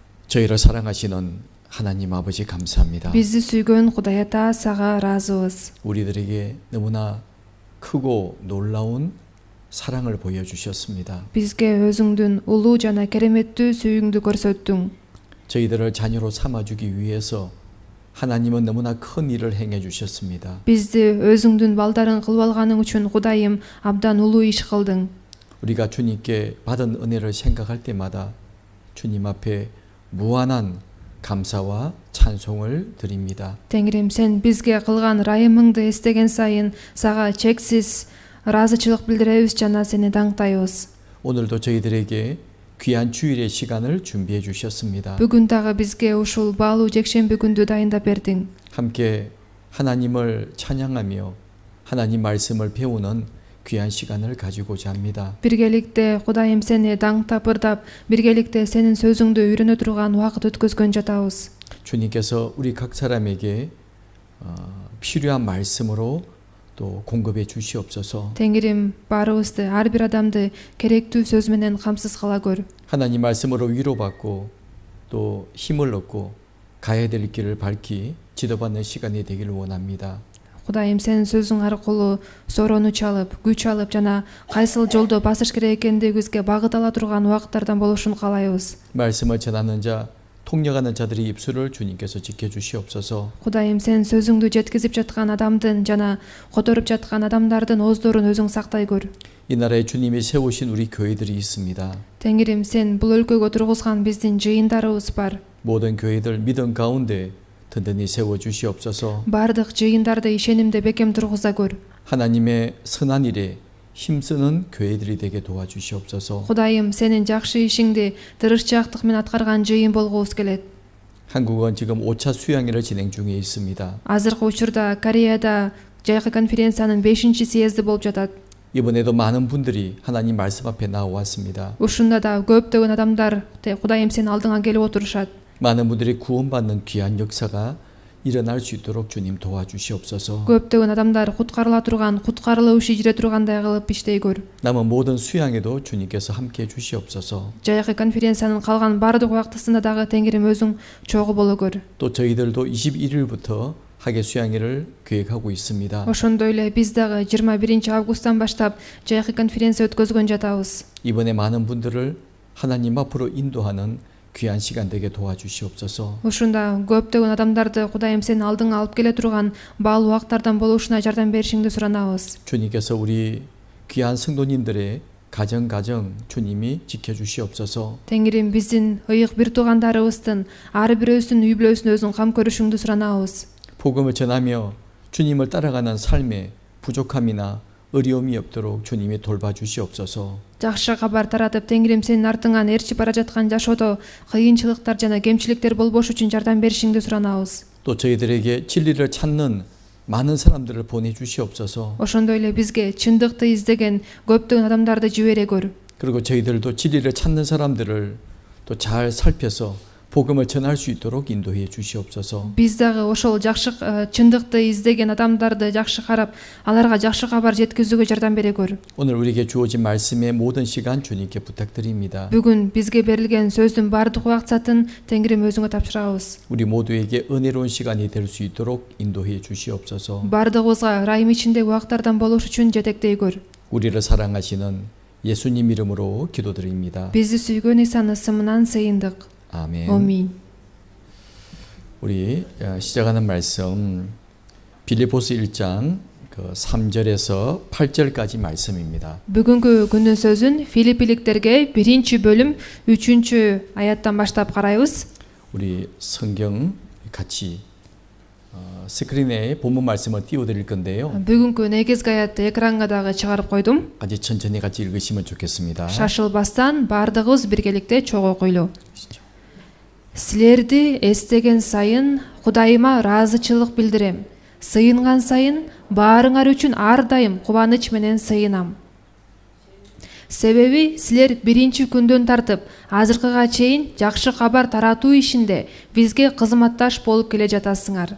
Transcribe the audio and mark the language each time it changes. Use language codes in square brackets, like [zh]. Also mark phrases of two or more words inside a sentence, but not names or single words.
[ko] 저희를 사랑하시는 하나님 아버지 감사합니다. [ky] Bizi sүйгөн Кудай Ата, сага разыбыз. [ko] 우리들에게 너무나 크고 놀라운 사랑을 보여주셨습니다. [ky] Бизге өзүңдүн улуу жана кереметтүү сүйүүңдү көрсөттүң. [ko] 저희들을 자녀로 삼아주기 위해서 하나님은 너무나 큰 일을 행해 주셨습니다. [ky] Бизди өзүңдүн балдарың кылып алганың үчүн Кудайым абдан улуу иш кылдың. [ko] 우리가 주님께 받은 은혜를 생각할 때마다 주님 앞에 무한한 감사와 찬송을 드립니다. [ky] Теңирим, сен бизге кылган ырайымыңды эстеген сайын сага чексиз ыраазычылык билдиребиз жана сени даңктайбыз. [ko] 오늘도 저희들에게 귀한 주일의 시간을 준비해 주셨습니다. [ky] Бүгүн дагы бизге ушул баалуу жекшемби күндү дайындап бердиң. [ko] 함께 하나님을 찬양하며 하나님 말씀을 배우는 귀한 시간을 가지고자 합니다. [ky] Биргеликте Кудайым сени даңктап ырдап, биргеликте сенин сөзүңдү үйрөнө турган убакыт өткөзгөн жатабыз. [ko] 주님께서 우리 각 사람에게 필요한 말씀으로 또 공급해 주시옵소서. [ky] Теңирим, баарыбызды, ар бир адамды керектүү сөз менен камсыз кыла көр. [ko] 하나님 말씀으로 위로받고 또 힘을 얻고 가야 될 길을 밝히 지도받는 시간이 되기를 원합니다. [ky] Кудайым, сенин сөзүң аркылуу сороону чалып, күч алып жана кайсыл жолдо басыш керек экендигибизге багыт ала турган убакыттардан болушун каалайбыз. [ko] 말씀을 전하는 자, 통역하는 자들의 입술을 주님께서 지켜주시옵소서. [ky] Кудайым, сен сөзүңдү жеткизип жаткан адамдын жана которуп жаткан адамдардын ооздорун өзүң сактай көр. [ko] 이 나라에 주님이 세우신 우리 교회들이 있습니다. [ky] Теңирим, сен бул өлкөгө тургузган биздин жыйындарыбыз бар. [ko] 모든 교회들 믿음 가운데 든든히 세워 주시옵소서. [ky] Бардык жыйындарды ишенимде бекем тургуза көр. [ko] 하나님의 선한 일에 힘쓰는 교회들이 되게 도와주시옵소서. [ky] Кудайым, сенин жакшы ишиңди тырышчаактык менен аткарган жыйын болгубуз келет. [ko] 한국은 지금 5차 수양회를 진행 중에 있습니다. [ky] Азыркы учурда Кореяда жайкы конференциянын 5-съезди болуп жатат. [ko] 이번에도 많은 분들이 하나님 말씀 앞에 나왔습니다. [ky] Ушунда да көптөгөн адамдар Кудайым сенин алдыңа келип отурушат. [ko] 많은 분들이 구원받는 귀한 역사가 일어날 수 있도록 주님 도와주시옵소서. [ky] Көптөгөн адамдар куткарыла турган, куткарылуу иши jiре тургандай кылып иштей көр. [ko] 남은 모든 수양에도 주님께서 함께 주시옵소서. [ky] Жайкы конференциянын калган бардык убактысында дагы Теңирим өзүң чогуу боло көр. [ko] 또 저희들도 21일부터 학예 수양회를 계획하고 있습니다. [ky] Ошондой эле биз дагы 21 августтан баштап жайкы конференция өткөзгөн жатабыз. [ko] 이번에 많은 분들을 하나님 앞으로 인도하는 귀한 시간 되게 도와주시옵소서. [ky] Ушунда көптөгөн адамдарды Кудайым сенин алдыңа алып келе турган баалуу убактардан болушуна жардам беришиңди суранабыз. [ko] 주님께서 우리 귀한 성도님들의 가정 주님이 지켜주시옵소서. [ky] Теңирим, биздин ыйык бир туугандарыбыздын ар бирөөсүнүн үй бүлөсүн өзүң кам көрүшүңдү суранабыз. [ko] 복음을 전하며 주님을 따라가는 삶에 부족함이나 어려움이 없도록 주님이 돌봐주시옵소서. [ky] Жакшы кабар таратып, Теңирим сенин артыңан ээрчип бара жаткан жашоодо кыйынчылыктар жана кемчиликтер болбош үчүн жардам беришиңди суранабыз. [ko] 또 저희들에게 진리를 찾는 많은 사람들을 보내주시옵소서. [ky] Ошондой эле бизге чындыкты издеген көптөгөн адамдарды жибере көр. [ko] 그리고 저희들도 진리를 찾는 사람들을 또 잘 살펴서 복음을 전할 수 있도록 인도해 주시옵소서. [ky] Биз дагы ошол жакшы чындыкты издеген адамдарды жакшы карап, аларга жакшы кабар жеткизүүгө жардам бере көр. [ko] 오늘 우리에게 주어진 말씀의 모든 시간 주님께 부탁드립니다. [ky] Бүгүн бизге берилген сөздүн бардык убакытын Теңирим өзүңө тапшырабыз. [ko] 우리 모두에게 은혜로운 시간이 될 수 있도록 인도해 주시옵소서. [ky] Бардыгыбызга ырайым ичиндеги убактардан болуш үчүн жетектей көр. [ko] 우리를 사랑하시는 예수님 이름으로 기도드립니다. [ky] Бизди сүйгөн Исанын ысымынан сыйындык. [ko] 아멘. 아멘. 우리 시작하는 말씀 빌립보서 1장 3절에서 8절까지 말씀입니다. [ky] Бүгүнкү күндүн сөзүн Филиппиликтерге 1-бөлүм 3-аяттан баштап карайбыз. [ko] 우리 성경 같이 스크린에 본문 말씀을 띄워드릴 건데요. [ky] Бүгүнкү негизги аятты экранга дагы чыгарып койдум. [ko] 아주 천천히 같이 읽으시면 좋겠습니다. [ky] Шашылбастан бардыгыбыз биргеликте чогуу окуйлу. Силерди эстеген сайын Кудайыма ыраазычылык билдирем. Сыйынган сайын баарыңар үчүн ар дайым кубаныч менен сыйынам. Себеби силер биринчи күндөн тартып азыркыга чейин жакшы кабар таратуу ишинде бизге кызматташ болуп келе жатасыңар.